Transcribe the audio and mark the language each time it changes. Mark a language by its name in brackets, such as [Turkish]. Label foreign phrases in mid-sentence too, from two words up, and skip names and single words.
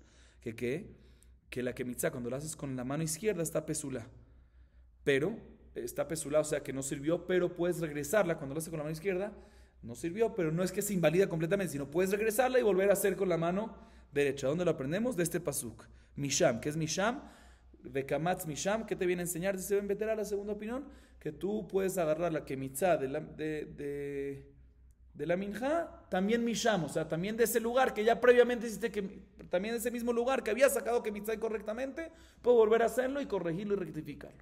[Spanish] Que la kemitzá, cuando la haces con la mano izquierda, está pesula. Pero, está pesula, o sea que no sirvió, pero puedes regresarla. Cuando la haces con la mano izquierda, no sirvió, pero no es que se invalida completamente, sino puedes regresarla y volver a hacer con la mano derecha. ¿Dónde lo aprendemos? De este pasuk. Misham, ¿qué es Misham? [Hebrew] וקמץ משם, [Spanish] ¿qué te viene a enseñar? Dice Memetera, la segunda opinión, que tú puedes agarrar la kemitzá de la minja, también misham, o sea, también de ese lugar que ya previamente hiciste, también de ese mismo lugar que había sacado que mitzvah incorrectamente, puedo volver a hacerlo y corregirlo y rectificarlo.